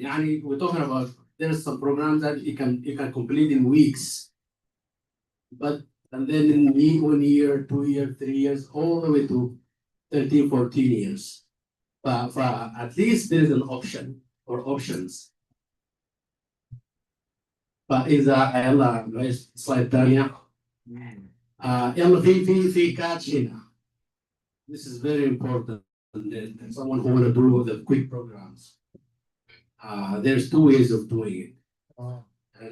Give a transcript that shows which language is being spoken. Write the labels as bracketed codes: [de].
[en] يعني we're talking about there's some programs that you can complete in weeks, but and then in 1 year, 2 years, 3 years, all the way to 13, 14 years. But at least there is an option or options. [ar] فإذا يلا سلايد ثانية يلا في catch هنا. [en] This is very important. Someone who want to do the quick programs. There's two ways of doing it.